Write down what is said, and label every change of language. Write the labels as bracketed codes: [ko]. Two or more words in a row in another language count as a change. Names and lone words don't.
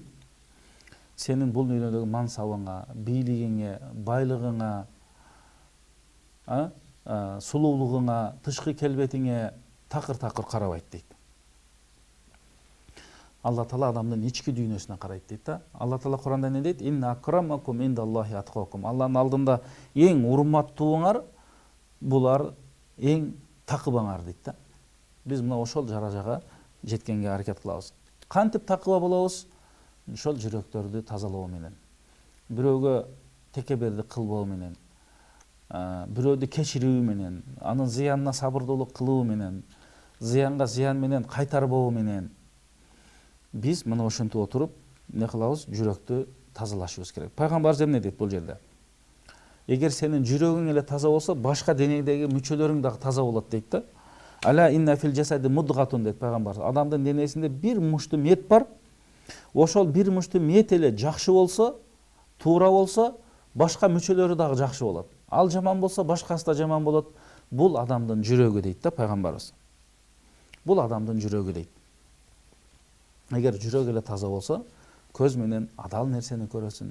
[ky] Сенин бул дүйнөдөгү мансабыңа, бийлигиңе, байлыгыңа, сулуулугуңа, тышкы келбетиңе такыр-такыр карабайт дейт. Алла Таала адамдын ички дүйнөсүнө карайт дейт да. Алла Таала Куранда эмне дейт? [ar] إن أكرمكم عند الله أتقاكم. [ky] Алланын алдында эң урматтууңар булар эң такыбаңар дейт да. Биз мына ошол жаражага жеткенге аракет кылабыз. Кантип такыба болобуз? Ошол жүрөктөрдү тазалоо менен. Бирөөгө текеберди кылбоо менен, бирөөдү кечирүү менен, анын зыянына сабырдуулук кылуу менен, зыянга зыян менен кайтарбоо менен биз мына ошентип отуруп эмне кылабыз? Жүрөктү тазалашыбыз керек. Пайгамбарыбыз эмне дейт бул жерде? Эгер сенин жүрөгүң эле таза болсо, башка денеңдеги мүчөлөрүң дагы таза болот дейт да. [ar] ألا إن في الجسد مضغة [ky] дейт пайгамбар. Адамдын денесинде бир мушту мет бар. Ошол бир мушту мет эле жакшы болсо, туура болсо, башка мүчөлөрү дагы жакшы болот. Ал жаман болсо, башкасы да жаман болот. Бул адамдын жүрөгү дейт да пайгамбарыбыз. Бул адамдын жүрөгү дейт. Эгер жүрөк эле таза болсо, көз менен адал нерсени көрөсүң.